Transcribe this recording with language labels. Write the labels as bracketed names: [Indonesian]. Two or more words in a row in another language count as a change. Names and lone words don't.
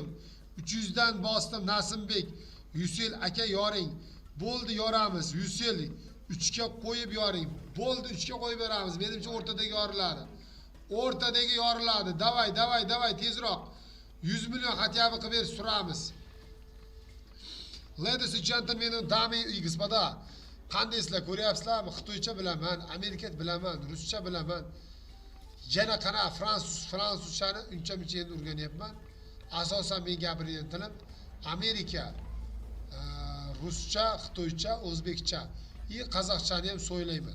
[Uzbek] 300 dan bosdim Nasimbek. Yusel aka yoring. Bo'ldi, yoramiz. Yusel 3 ga qo'yib yoring. Bo'ldi, 3 ga qo'yib beramiz. Menimcha o'rtadagi yoriladi. O'rtadagi yoriladi. Davay, tezroq. 100 million xatyabi qilib ber, suramiz. [English] Ladies and gentlemen, [Russian] дамы и господа. [Uzbek] Qanday sizlar ko'ryapsizlarmi? Xitoycha bilaman, amerikat bilaman, ruscha bilaman. Yana qana fransuzchani uncha-muncha endi o'rganyapman. Asosan men gapirgan tilim Amerika, ruscha, xitoycha, o'zbekcha, qozoqchani ham so'ylayman.